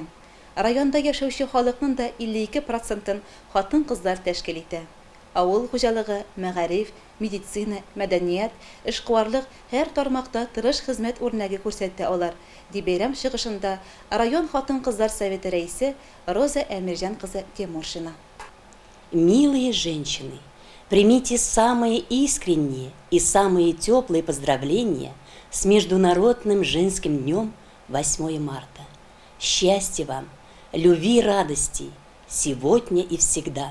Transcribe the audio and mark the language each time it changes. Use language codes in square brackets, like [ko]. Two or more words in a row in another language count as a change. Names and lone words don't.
[tt] Районда яшәүче халыкның да 52%-ын хатын-кызлар тәшкил итә. Авыл хуҗалыгы, мәгариф, медицина, мәдәният, эшкуарлык һәр тармакта тырыш хезмәт үрнәге күрсәтә алар, ди бәйрәм чыгышында район хатын-кызлар советы рәисе Роза Әмирҗан кызы Тимуршина. [ru] Милые женщины, примите самые искренние и самые теплые поздравления с Международным женским днем 8 марта. Счастья вам, любви и радости, сегодня и всегда.